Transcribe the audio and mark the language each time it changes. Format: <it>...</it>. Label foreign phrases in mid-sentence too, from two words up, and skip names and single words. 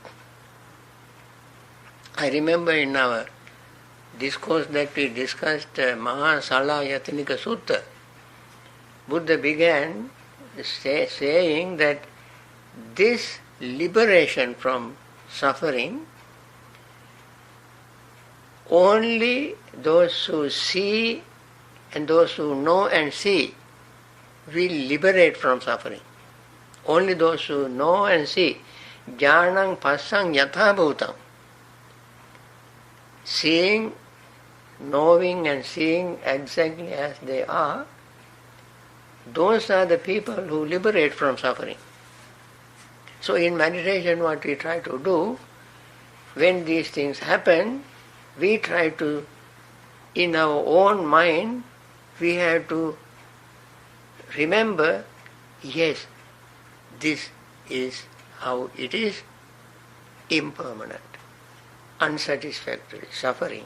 <en>I remember in our discourse that we discussed Mahasala-Yatanika Sutta, Buddha began saying that this liberation from suffering, only those who see and those who know and see will liberate from suffering. Only those who know and see.</en> <pi>Jnanam passang yatha bhutam.</pi> <en>Seeing, knowing and seeing exactly as they are, those are the people who liberate from suffering. So in meditation what we try to do, when these things happen, we try to, in our own mind, we have to remember, yes, this is how it is, impermanent, unsatisfactory, suffering.</en>